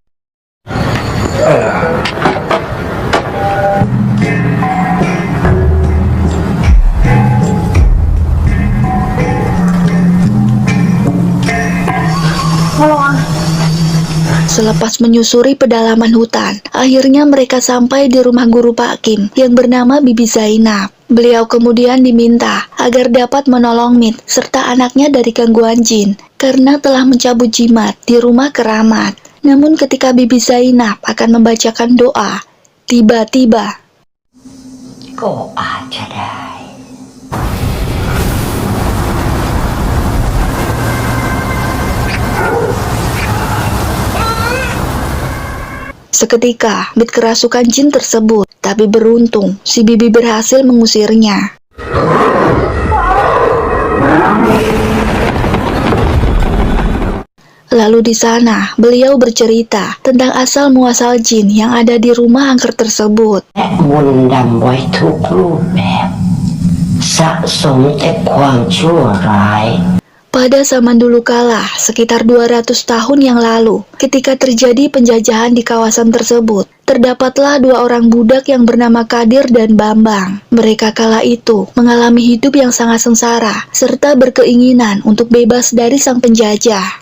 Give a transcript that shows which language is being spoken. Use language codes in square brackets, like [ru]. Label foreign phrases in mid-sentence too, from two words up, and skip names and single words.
[id] Selepas menyusuri pedalaman hutan, akhirnya mereka sampai di rumah guru Pak Kim yang bernama Bibi Zainab. Beliau kemudian diminta agar dapat menolong Mit serta anaknya dari gangguan jin karena telah mencabut jimat di rumah keramat. Namun ketika Bibi Zainab akan membacakan doa, tiba-tiba [th] ก็อาจจะได้ [id] seketika Mit kerasukan jin tersebut, tapi beruntung si Bibi berhasil mengusirnya. Lalu di sana, beliau bercerita tentang asal-muasal jin yang ada di rumah angker tersebut. [th] และมนต์ดำไว้ทุกรูปแบบ สะสมแต่ความชั่วร้าย [id] Pada zaman dulu kala, sekitar 200 tahun yang lalu, ketika terjadi penjajahan di kawasan tersebut, terdapatlah dua orang budak yang bernama Kadir dan Bambang. Mereka kala itu mengalami hidup yang sangat sengsara, serta berkeinginan untuk bebas dari sang penjajah.